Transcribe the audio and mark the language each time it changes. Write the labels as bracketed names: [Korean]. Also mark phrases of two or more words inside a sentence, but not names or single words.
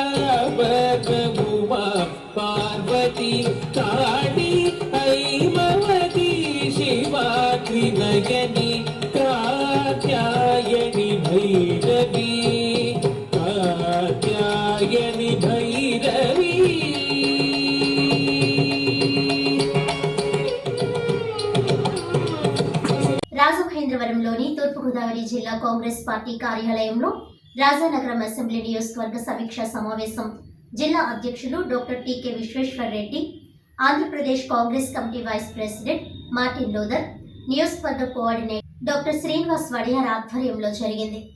[Sanskrit] उमा पार्वती काली हैमवती शिवाकी नयनी कात्यायनी भैरवी कात्यायनी भैरवी [Telugu] రాజమహేంద్రవరంలోని తూర్పుగోదావరి జిల్లా కాంగ్రెస్ పార్టీ కార్యాలయంలో రాజానగరం అసెంబ్లీ నియోజకవర్గ సమీక్షా సమావేశం జిల్లా అధ్యక్షులు డాక్టర్ టీకే విశ్వేశ్వర్ రెడ్డి, ఆంధ్రప్రదేశ్ కాంగ్రెస్ కమిటీ వైస్ ప్రెసిడెంట్ మార్టిన్ లోదర్, నియోజకవర్గ కోఆర్డినేటర్ డాక్టర్ శ్రీనివాస్ వడియార్ ఆధ్వర్యంలో జరిగింది.